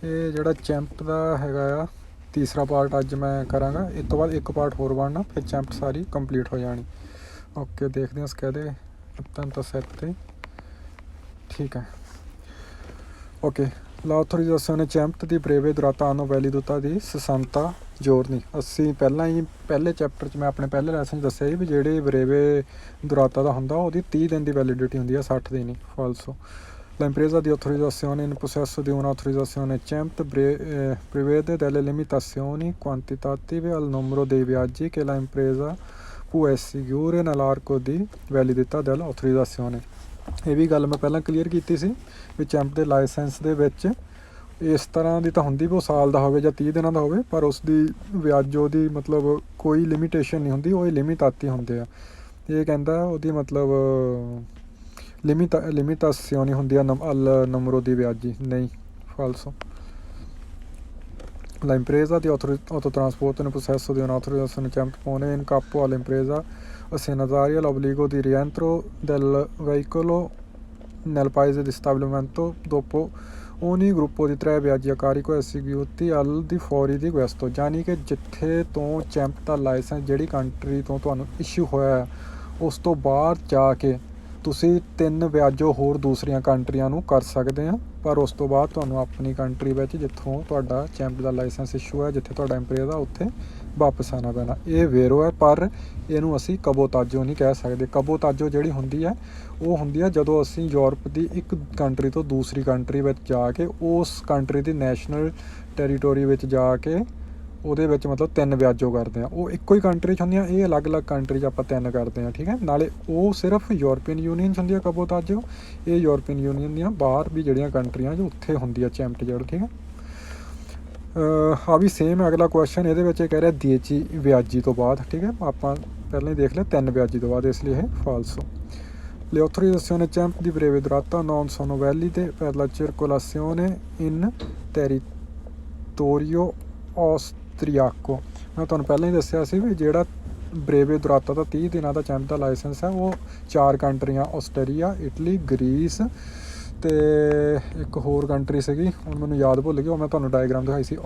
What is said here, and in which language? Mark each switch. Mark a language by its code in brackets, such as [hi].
[pa] ਇਹ ਜਿਹੜਾ ਚੈਂਪ ਦਾ ਹੈਗਾ ਆ ਤੀਸਰਾ ਪਾਰਟ ਅੱਜ ਮੈਂ ਕਰਾਂਗਾ। ਇਸ ਤੋਂ ਬਾਅਦ ਇੱਕ ਪਾਰਟ ਹੋਰ ਬਣਨਾ, ਫਿਰ ਚੈਂਪ ਸਾਰੀ ਕੰਪਲੀਟ ਹੋ ਜਾਣੀ। ਓਕੇ, ਦੇਖਦੇ ਹਾਂ ਸਕede attento 7। ਠੀਕ ਹੈ। [it] ਓਕੇ, l'autorizzazione CEMT di breve durata hanno validità di 60 giorni। [pa] ਅਸੀਂ ਪਹਿਲਾਂ ਹੀ ਪਹਿਲੇ ਚੈਪਟਰ 'ਚ ਮੈਂ ਆਪਣੇ ਪਹਿਲੇ ਲੈਸਨ 'ਚ ਦੱਸਿਆ ਸੀ ਵੀ ਜਿਹੜੇ ਬਰੇਵੇ ਦੁਰਾਤਾ ਦਾ ਹੁੰਦਾ ਉਹਦੀ 30 ਦਿਨ ਦੀ ਵੈਲਿਡਿਟੀ ਹੁੰਦੀ ਆ, 60 ਦਿਨ ਹੀ। [it] ਫਾਲਸੋ l'impresa di autorizzazione in possesso di un'autorizzazione CEMT prevede delle limitazioni quantitative al numero dei viaggi che la impresa può eseguire nell'arco di validità dell'autorizzazione। [pa] ਇਹ ਵੀ ਗੱਲ ਮੈਂ ਪਹਿਲਾਂ ਕਲੀਅਰ ਕੀਤੀ ਸੀ ਵੀ ਚੈਂਪ ਦੇ ਲਾਇਸੈਂਸ ਦੇ ਵਿੱਚ ਇਸ ਤਰ੍ਹਾਂ ਦੀ ਤਾਂ ਹੁੰਦੀ ਵੀ ਉਹ ਸਾਲ ਦਾ ਹੋਵੇ ਜਾਂ 30 ਦਿਨਾਂ ਦਾ ਹੋਵੇ, ਪਰ ਉਸ ਦੀ ਵਿਆਜੋ ਦੀ ਮਤਲਬ ਕੋਈ ਲਿਮੀਟੇਸ਼ਨ ਨਹੀਂ ਹੁੰਦੀ, ਉਹ ਲਿਮਿਟਾਤੀ ਹੁੰਦੇ ਆ। ਇਹ ਕਹਿੰਦਾ ਉਹਦੀ ਮਤਲਬ limitazioni ਹੁੰਦੀ ਆ [it] al numero di viaggi, [pa] ਨਹੀਂ falso। [it] La impresa di autotrasporto in possesso di un'autorizzazione CEMT pone in capo all'impresa assegnataria l'obbligo di rientro del veicolo nel paese di stabilimento dopo ogni gruppo di 3 viaggi a carico eseguiti al di fuori di questo। [pa] ਯਾਨੀ ਕਿ ਜਿੱਥੇ ਤੋਂ champ ਦਾ licence ਜਿਹੜੀ country ਤੋਂ ਤੁਹਾਨੂੰ issue ਹੋਇਆ ਉਸ ਤੋਂ ਬਾਅਦ ਜਾ ਕੇ ਤੁਸੀਂ 3 ਵਿਆਜੋ ਹੋਰ ਦੂਸਰੀਆਂ ਕੰਟਰੀਆਂ ਨੂੰ ਕਰ ਸਕਦੇ ਆ, ਪਰ ਉਸ ਤੋਂ ਬਾਅਦ ਤੁਹਾਨੂੰ ਆਪਣੀ ਕੰਟਰੀ ਵਿੱਚ ਜਿੱਥੋਂ ਤੁਹਾਡਾ ਚੈਂਪ ਦਾ ਲਾਇਸੈਂਸ ਇਸ਼ੂ ਹੈ, ਜਿੱਥੇ ਤੁਹਾਡਾ ਇੰਪਰੇਜ਼ ਆ, ਉੱਥੇ ਵਾਪਸ ਆਉਣਾ ਪੈਣਾ। ਇਹ ਵੇਰੋ ਹੈ, ਪਰ ਇਹਨੂੰ ਅਸੀਂ ਕਬੋਤਾਜੋ ਨਹੀਂ ਕਹਿ ਸਕਦੇ। ਕਬੋਤਾਜੋ ਜਿਹੜੀ ਹੁੰਦੀ ਹੈ ਉਹ ਹੁੰਦੀ ਹੈ ਜਦੋਂ ਅਸੀਂ ਯੂਰਪ ਦੀ ਇੱਕ ਕੰਟਰੀ ਤੋਂ ਦੂਸਰੀ ਕੰਟਰੀ ਵਿੱਚ ਜਾ ਕੇ ਉਸ ਕੰਟਰੀ ਦੀ ਨੈਸ਼ਨਲ ਟੈਰੀਟੋਰੀ ਵਿੱਚ ਜਾ ਕੇ ਉਹਦੇ ਵਿੱਚ ਮਤਲਬ 3 ਵਿਆਜੋ ਕਰਦੇ ਹਾਂ। ਉਹ ਇੱਕੋ ਹੀ ਕੰਟਰੀ 'ਚ ਹੁੰਦੀਆਂ, ਇਹ ਅਲੱਗ-ਅਲੱਗ ਕੰਟਰੀ 'ਚ ਆਪਾਂ 3 ਕਰਦੇ ਹਾਂ। ਠੀਕ ਹੈ, ਨਾਲੇ ਉਹ ਸਿਰਫ ਯੂਰਪੀਅਨ ਯੂਨੀਅਨ 'ਚ ਹੁੰਦੀ ਆ ਕਬੋਤਾਜੋ। ਇਹ ਯੂਰਪੀਅਨ ਯੂਨੀਅਨ ਦੀਆਂ ਬਾਹਰ ਵੀ ਜਿਹੜੀਆਂ ਕੰਟਰੀਆਂ ਜੋ ਉੱਥੇ ਹੁੰਦੀ ਆ ਚੈਂਪਟ ਜਿਹੜਾ। ਠੀਕ ਹੈ, ਆ ਵੀ ਸੇਮ ਅਗਲਾ ਕੁਐਸਚਨ ਇਹਦੇ ਵਿੱਚ ਇਹ ਕਹਿ ਰਿਹਾ 10 ਵਿਆਜੀ ਤੋਂ ਬਾਅਦ। ਠੀਕ ਹੈ, ਆਪਾਂ ਪਹਿਲਾਂ ਹੀ ਦੇਖ ਲਿਆ 3 ਵਿਆਜੀ ਤੋਂ ਬਾਅਦ, ਇਸ ਲਈ ਇਹ ਫਾਲਸੋ। [it] Le autorizzazioni CEMP di breve durata non sono valide per la circolazione in territorio austriaco। [pa] ਮੈਂ ਤੁਹਾਨੂੰ ਪਹਿਲਾਂ ਹੀ ਦੱਸਿਆ ਸੀ ਵੀ ਜਿਹੜਾ ਬਰੇਵੇ ਦੁਰਾਤਾ ਦਾ 30 ਦਿਨਾਂ ਦਾ ਚੈਂਪ ਦਾ ਲਾਇਸੈਂਸ ਹੈ ਉਹ 4 ਕੰਟਰੀਆਂ ਆਸਟਰੀਆ, ਇਟਲੀ, ਗਰੀਸ ਅਤੇ ਇੱਕ ਹੋਰ ਕੰਟਰੀ ਸੀਗੀ, ਹੁਣ ਮੈਨੂੰ ਯਾਦ ਭੁੱਲ ਗਈ, ਉਹ ਮੈਂ ਤੁਹਾਨੂੰ ਡਾਇਗਰਾਮ ਦਿਖਾਈ ਸੀ।